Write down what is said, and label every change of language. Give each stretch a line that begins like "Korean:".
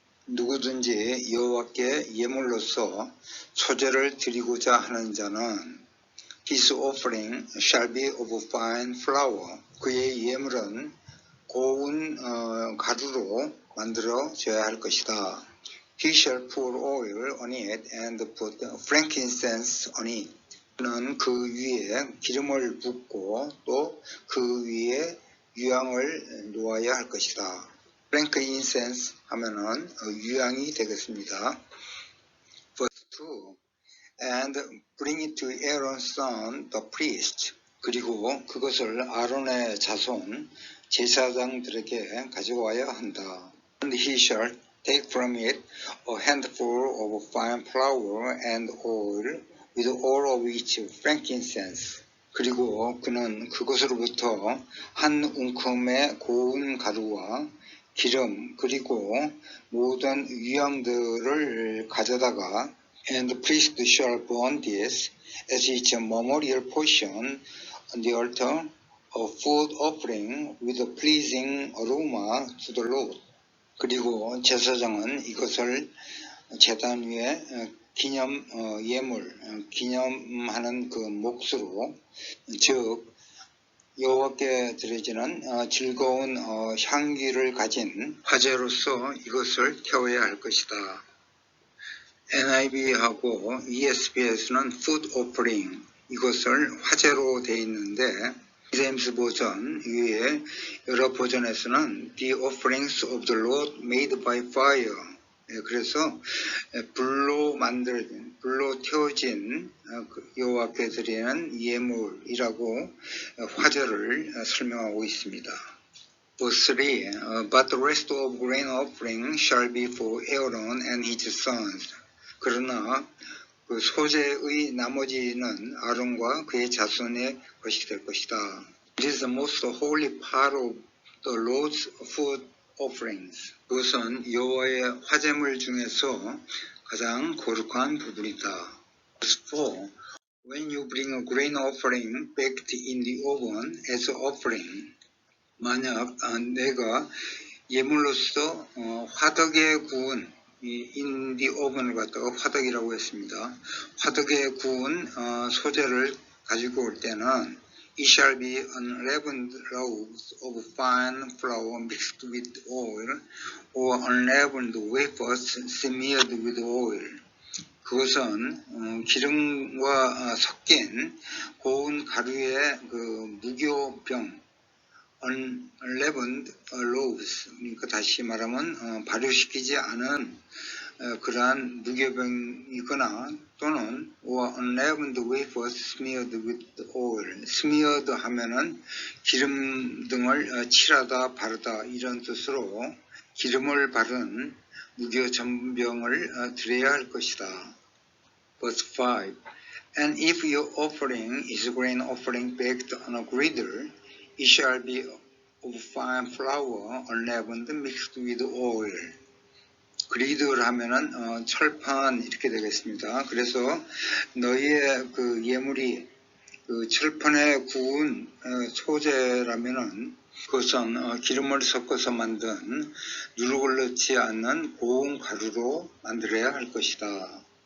Korean: 누구든지 여호와께 예물로서 소제를 드리고자 하는 자는
English: His offering shall be of fine flour.
Korean: 그의 예물은 고운 가루로 만들어져야 할 것이다.
English: He shall pour oil on it and put frankincense on it.
Korean: 그는 그 위에 기름을 붓고 또 그 위에 유향을 놓아야 할 것이다. frankincense 하면은 유향이 되겠습니다.
English: Verse 2. And bring it to Aaron's son, the priest.
Korean: 그리고 그것을 아론의 자손 제사장들에게 가져와야 한다.
English: And he shall take from it a handful of fine flour and oil with all of its frankincense.
Korean: 그리고 그는 그것으로부터 한 웅큼의 고운 가루와 기름 그리고 모든 유향들을 가져다가
English: And the priest shall burn this as its memorial portion on the altar, a food offering with a pleasing aroma to the Lord.
Korean: 그리고 제사장은 이것을 제단 위에 기념 예물, 기념하는 그 몫으로, 즉 여호와께 드려지는 즐거운 향기를 가진 화제로서 이것을 태워야 할 것이다. NIV하고 ESV에서는 food offering, 이것을 화제로 되어 있는데 제임스 버전 위에 여러 버전에서는
English: the offerings of the Lord made by fire.
Korean: 그래서 불로 태워진 여호와께 드리는 예물이라고 화제를 설명하고 있습니다.
English: Verse 3. But the rest of grain offering shall be for Aaron and his sons.
Korean: 그러나 그 소제의 나머지는 아론과 그의 자손의 것이 될 것이다.
English: It is the most holy part of the Lord's food offerings.
Korean: 그것은 여호와의 화제물 중에서 가장 거룩한 부분이다.
English: Verse 4. When you bring a grain offering baked in the oven as an offering,
Korean: 만약 내가 예물로서 화덕에 구운
English: in the oven
Korean: 을 갖다가 화덕이라고 했습니다. 화덕에 구운 소제를 가지고 올 때는
English: It shall be unleavened loaves of fine flour mixed with oil, or unleavened wafers smeared with oil.
Korean: 그것은 기름과 섞인 고운 가루의 그 무교병, unleavened loaves, 그러니까 다시 말하면 발효시키지 않은 그러한 무교병이거나 또는
English: or unleavened wafers smeared with oil.
Korean: smeared 하면은 기름 등을 칠하다 바르다 이런 뜻으로 기름을 바른 무교 전병을 드려야 할 것이다.
English: Verse 5. And if your offering is a grain offering baked on a griddle, it shall be of fine flour unleavened mixed with oil.
Korean: 그리들 하면은 철판 이렇게 되겠습니다. 그래서 너희의 그 예물이 그 철판에 구운 소제라면은 그것은 기름을 섞어서 만든 누룩을 넣지 않는 고운 가루로 만들어야 할 것이다.